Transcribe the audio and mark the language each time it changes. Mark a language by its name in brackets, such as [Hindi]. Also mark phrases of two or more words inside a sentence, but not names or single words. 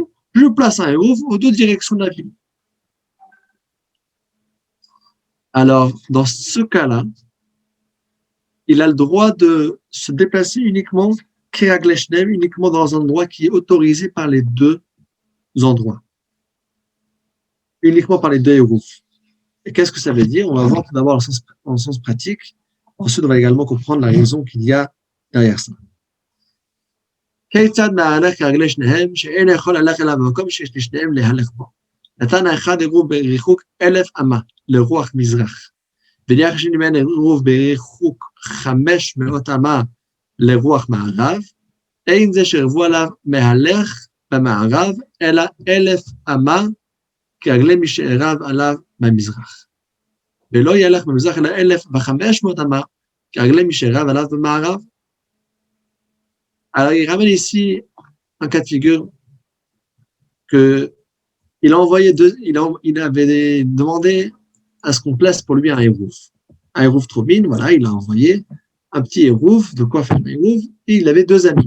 [French] Je place un hérouve aux deux directions de la ville. Alors, dans ce cas-là, il a le droit de se déplacer uniquement uniquement dans un endroit qui est autorisé par les deux endroits. Uniquement par les deux hérouves. Et qu'est-ce que ça veut dire? On va voir tout d'abord en sens pratique. Ensuite, on va également comprendre la raison qu'il y a derrière ça. [Hebrew] כיצד מהלך כרגלי שניהם, שאין יכול ללך אליו במקום שיש לשניהם להלך בו. נתן האחד עירוב בריחוק 1000 אמה לרוח מזרח, ונהיה השני ממנו עירוב בריחוק 500 אמה לרוח מערב, אין זה שערבו עליו מהלך במערב, אלא 1000 אמה כרגלי מי שערב עליו במזרח. ולא ילך במזרח אלא 1500 אמה כרגלי מי שערב עליו במערב. [French] Alors, il ramène ici un cas de figure que il avait demandé à ce qu'on place pour lui un hérouf. Un hérouf Troubine, voilà, il a envoyé un petit hérouf, de quoi faire un hérouf, et il avait deux amis.